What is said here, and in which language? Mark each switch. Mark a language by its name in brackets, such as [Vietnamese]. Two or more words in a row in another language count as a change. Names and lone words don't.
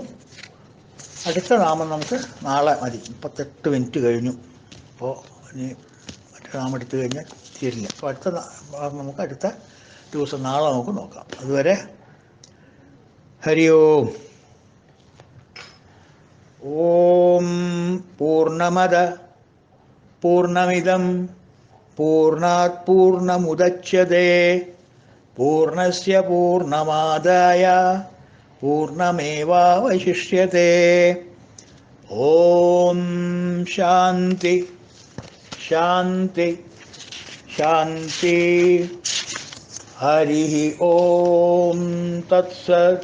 [Malayalam] അടുത്ത നാമം നമുക്ക് നാളെ മതി. 38 മിനിറ്റ് കഴിഞ്ഞു. അപ്പോൾ ഇനി മറ്റേ നാമം എടുത്തു കഴിഞ്ഞാൽ തീരില്ല. അപ്പോൾ നമുക്ക് അടുത്ത ദിവസം നാളെ നമുക്ക് നോക്കാം. [Sanskrit] അതുവരെ ഹരി ഓം. ഓം പൂർണ്ണമദ പൂർണ്ണമിദം പൂർണ്ണാത് പൂർണ്ണമുദച്യതേ പൂർണ്ണസ്യ പൂർണ്ണമാദായ പൂർണ്ണമേവാവശിഷ്യതേ. ഓം ശാന്തി ശാന്തി ശാന്തി. ഹരി ഓം തത്സത്.